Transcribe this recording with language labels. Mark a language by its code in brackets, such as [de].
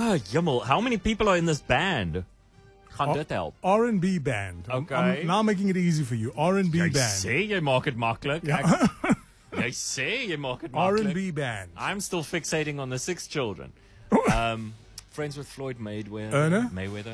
[en] Jummel, how many people are in this band? [af] Kan dit help? [en] R&B band. Okay. I'm now making it easy for you. R&B [af] jy [en] band. [af] Jy sê jy maak het makkelijk. Ja. jy sê jy maak het makkelijk. [en] R&B band. I'm still fixating on the six children. Friends with Floyd Mayweather.